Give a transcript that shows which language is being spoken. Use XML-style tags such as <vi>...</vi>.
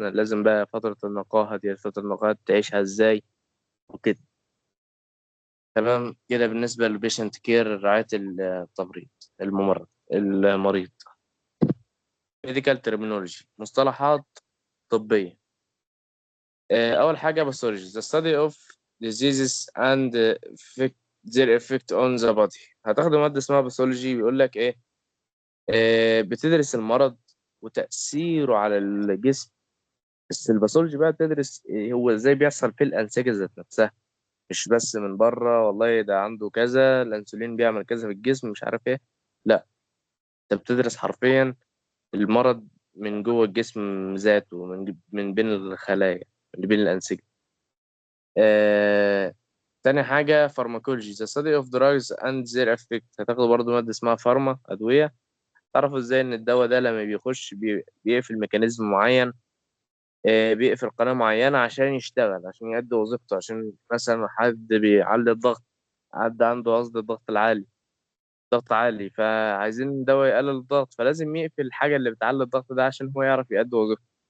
<ar>لازم بقى فتره النقاهه دي، فتره النقاهه تعيشها ازاي وكده. تمام كده بالنسبة للبيشنت كير، رعاية التمريض، المريض. ميديكال ترمينولوجي، مصطلحات طبية. أول حاجة باثولوجي،</ar> <en>the study of diseases and their effect on the body.</en> <ar>هتاخدوا مادة اسمها باثولوجي، بيقول لك إيه، بتدرس المرض وتأثيره على الجسم. بس الباثولوجي بقى بتدرس هو إزاي بيحصل في الأنسجة ذات نفسها، مش بس من بره، والله ده عنده كذا، الأنسولين بيعمل كذا في الجسم، مش عارف إيه. لا، انت بتدرس حرفيا المرض من جوه الجسم ذاته، من بين الخلايا، من بين الأنسجة. تاني حاجة فارماكولوجي،</ar> <en>the study of drugs and their effect.</en> <ar>هتاخدوا برضو مادة اسمها فارما، أدوية. تعرفوا ازاي ان الدواء ده لما بيخش بيقفل ميكانيزم معين، بيقفل قناة معينة عشان يشتغل، عشان يؤدي وظيفته، عشان مثلا حد بيعلي الضغط، حد عنده قصد الضغط العالي، ضغط عالي، فعايزين دواء يقلل الضغط، فلازم يقفل الحاجة اللي بتعلي الضغط ده عشان هو يعرف يأدي وظيفته.</ar>